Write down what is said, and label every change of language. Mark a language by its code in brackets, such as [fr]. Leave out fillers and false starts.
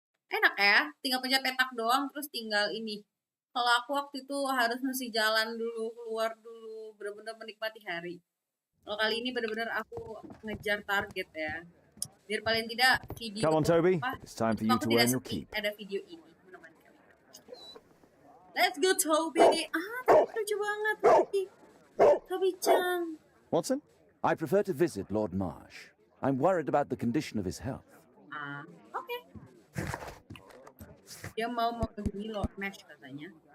[id] Enak ya, tinggal pencet petak doang terus tinggal ini. Kalau aku waktu itu harus mesti jalan dulu, keluar dulu, benar-benar menikmati hari. Kalau kali ini benar-benar aku ngejar target ya. Biar paling tidak video. [en] Come on, Toby. [id] Apa, [en] It's time for you to earn your keep. [id] ada video ini. [en] Let's go, Toby. [id] Lucu banget, [en] Toby. Toby-chan. Watson? I prefer to visit Lord Marsh. I'm worried about the condition of his health. [id] Oke. Dia mau mengunjungi Lord Mash katanya.